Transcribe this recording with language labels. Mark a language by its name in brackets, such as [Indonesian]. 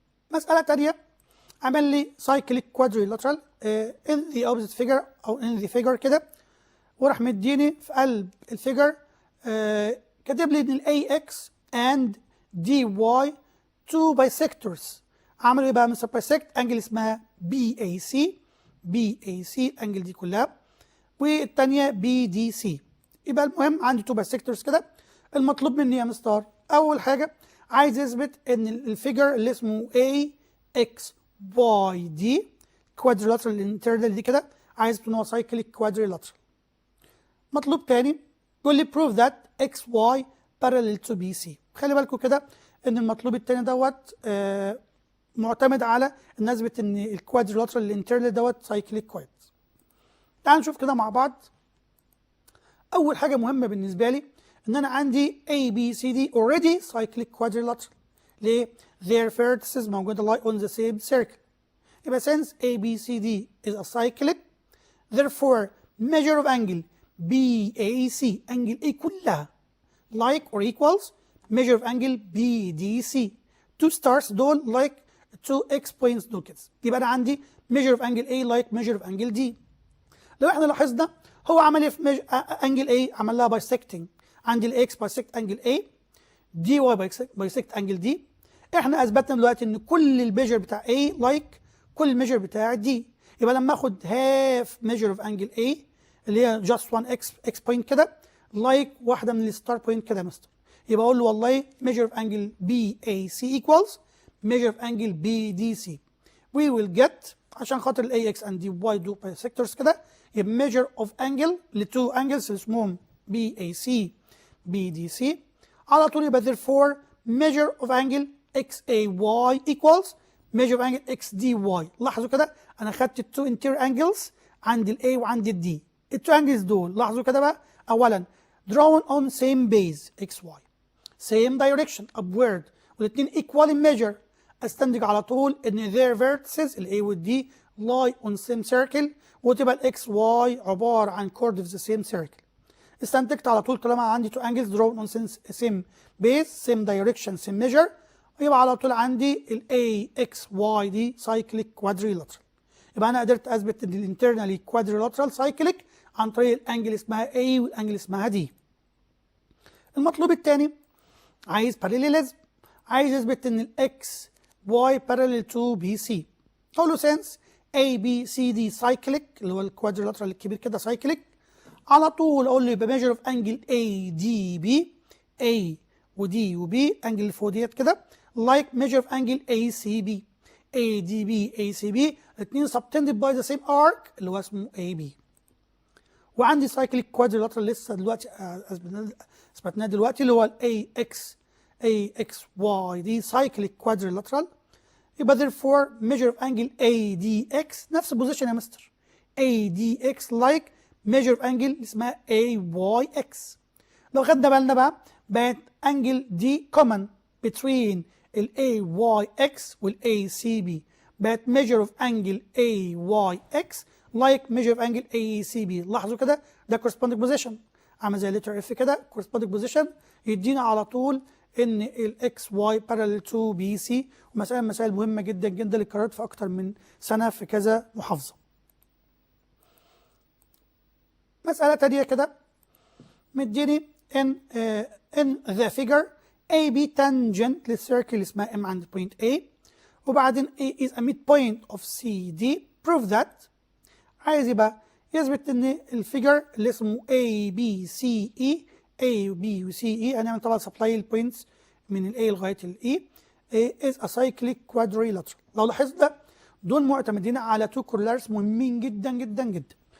[Arabic] مسألة تانية عمل لي [English] cyclic quadrilateral in the opposite figure [Arabic] أو [English] in the figure [Arabic] كده وراح مديني في قلب الفيجر كاتب لي إن ال AX and DY [English] two bisectors. [Arabic] عملوا إيه بقى مستر [English] bisect [Arabic] أنجل اسمها BAC الأنجل دي كلها والتانية BDC. يبقى المهم عندي [English] two bisectors [Arabic] كده. المطلوب مني يا مستر أول حاجة عايز يثبت ان الفيجر اللي اسمه [English] AXYD quadrilateral internal [Arabic] دي كده عايز ان هو [English] Cyclic quadrilateral. [Arabic] مطلوب تاني يقول لي [English] prove that XY parallel to BC. [Arabic] خلي بالكم كده ان المطلوب التاني دوت معتمد على ان اثبت ان الكوادريلاترال الانترنال دوت [English] Cyclic quad. [Arabic] تعالوا نشوف كده مع بعض. اول حاجه مهمه بالنسبه لي ان انا عندي ABCD [English] already cyclic quadrilateral. [Arabic] ليه؟ [English] their vertices [Arabic] موجودة [English] lie on the same circle. [Arabic] يبقى [English] since ABCD is a cyclic therefore measure of angle BAC angle A [Arabic] كلها [English] like or equals measure of angle BDC. two stars [Arabic] دول [English] like two X points [Arabic] دول كده. يبقى أنا عندي [English] measure of angle A like measure of angle D. [Arabic] لو احنا لاحظنا هو عمل ايه في [English] angle A [Arabic] عمل لها [English] bisecting. [Arabic] عندي [English] الاكس bisect angle A دي Y bisect angle D. [Arabic] احنا اثبتنا دلوقتي ان كل [English] الميجر بتاع A like [Arabic] كل الميجر بتاع D. يبقى لما اخد [English] half measure of angle A [Arabic] اللي هي [English] just 1 X point [Arabic] كده [English] like [Arabic] واحده من [English] الستار بوينت [Arabic] كده يا مستر. يبقى اقول له والله [English] measure of angle BAC equals measure of angle BDC. we will get [Arabic] عشان خاطر ال [English] AX and DY two bisectors [Arabic] كده يبقى [English] measure of angle لتو angles اسمهم BAC BDC [Arabic] على طول. يبقى [English] therefore measure of angle XAY equals measure of angle XDY. [Arabic] لاحظوا كده انا خدت التو [English] interior angles [Arabic] عند ال A وعند ال D. التو [English] angles [Arabic] دول لاحظوا كده بقى اولا [English] drawn on same base XY same direction upward [Arabic] والاثنين [English] equal in measure. [Arabic] استنتج على طول ان [English] their vertices [Arabic] ال A وال D [English] lie on same circle [Arabic] وتبقى ال XY عبارة عن [English] chord of the same circle. [Arabic] استنتجت على طول طالما عندي [English] two angles drawn on same base same direction same measure [Arabic] يبقى على طول عندي ال AXY دي [English] cyclic quadrilateral. [Arabic] يبقى انا قدرت اثبت ان الانترنالي [English] quadrilateral cyclic [Arabic] عن طريق الانجل اسمها A والانجل اسمها D. المطلوب الثاني عايز [English] parallelism. [Arabic] عايز اثبت ان ال XY [English] parallel to BC. [Arabic] اقول له [English] since ABCD cyclic [Arabic] اللي هو الكوادريلاترال الكبير كده [English] cyclic [Arabic] على طول اقول له يبقى [English] measure of angle ADB A ودي وبي angle اللي فوق ديت كده like measure of angle ACB ADB ACB الاثنين subtended by the same arc [Arabic] اللي هو اسمه AB. وعندي [English] cyclic quadrilateral [Arabic] لسه دلوقتي اثبتناه دلوقتي اللي هو ال AXY دي cyclic quadrilateral. يبقى [English] therefore measure of angle ADX [Arabic] نفس البوزيشن يا مستر [English] ADX like measure of angle [Arabic] اسمها [English] AYX. [Arabic] لو خدنا بالنا بقى بقت انجل دي [English] common between ال AYX وال ACB [Arabic] بقت [English] measure of angle AYX like measure of angle ACB. [Arabic] لاحظوا كده ده [English] corresponding position [Arabic] عامل زي letter F كده corresponding position يدينا على طول ان ال XY parallel to BC. ومسائل مهمة جدا جدا اللي اتكررت في اكتر من سنة في كذا محافظة. مسألة تانية كده مديني [English] in the figure AB tangent [Arabic] للcircle اسمها M عند point A وبعدين [English] A is a midpoint of CD prove that [Arabic] عايز يبقى يثبت ان الفيجر اللي اسمه A B C E A B و C E هنعمل طبعا سبلاي البوينتس من ال A لغايه ال E [English] is a cyclic quadrilateral. [Arabic] لو لاحظنا دول معتمدين على تو كورلارز مهمين جدا جدا جدا.